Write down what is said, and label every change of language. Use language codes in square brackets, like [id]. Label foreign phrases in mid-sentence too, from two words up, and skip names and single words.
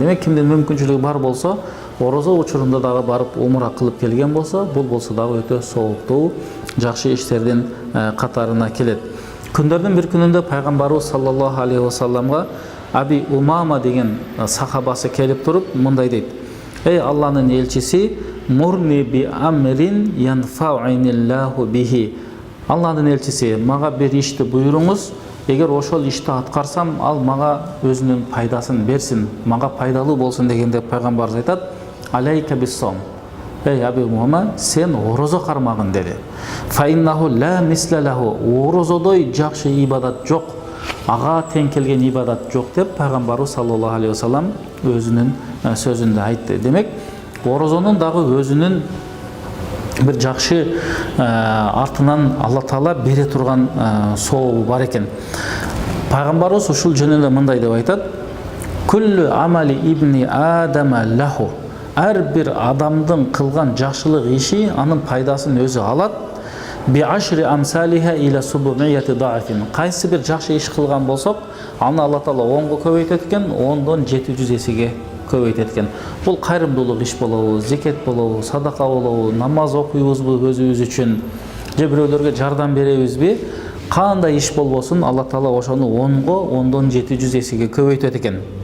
[ky] Демек кимдин мүмкүнчүлүгү бар болсо, орозо учурунда дагы барып умра кылып келген болсо, бул болсо дагы өтө сооптуу, жакшы иштердин катарына келет. Күндөрдүн бир күнүндө пайгамбарыбыз [ar] صلى الله عليه وسلم [ky] Аби Умама деген сахабасы келип туруп мындай дейт: "Эй Алланын элчиси, [ar] مرني ب أمر ينفعني الله به". [ky] Алланын элчиси, мага бир ишти буйруңуз, эгер ошол ишти аткарсам, ал мага өзүнүн пайдасын берсин, мага пайдалуу болсун дегенде пайгамбарыбыз айтат: [ar] "عليك بالصوم". [ky] Эй Аби Умама, сен орозо кармагын деди. [ar] "فإنه لا مثل له". [ky] Орозодой жакшы ибадат жок, ага тең келген ибадат жок деп пайгамбарыбыз [ar] صلى الله عليه وسلم [ky] өзүнүн сөзүндө айтты. Демек, орозонун дагы өзүнүн бир жакшы артынан Алла Таала бере турган сообу бар экен. Пайгамбарыбыз ушул жөнүндө мындай деп айтат: [ar] "كل عمل ابن آدم له". [ky] Ар бир адамдын кылган жакшылык иши анын пайдасын өзү алат. [ar] "ب عشر أمثالها إلى سبعمائة ضعف". [ky] Кайсы бир жакшы иш кылган болсок, аны Алла Таала 10го көбөйтөт экен, 10дон 700 эсеге көбөйтөт экен. Бул кайрымдуулук иш болобу, зекет болобу, садака болобу, намаз окуйбузбу өзүбүз үчүн, же бирөөлөргө жардам беребизби, кандай иш болбосун, Алла Таала ошону 10го 10дон 700 эсеге көбөйтөт экен.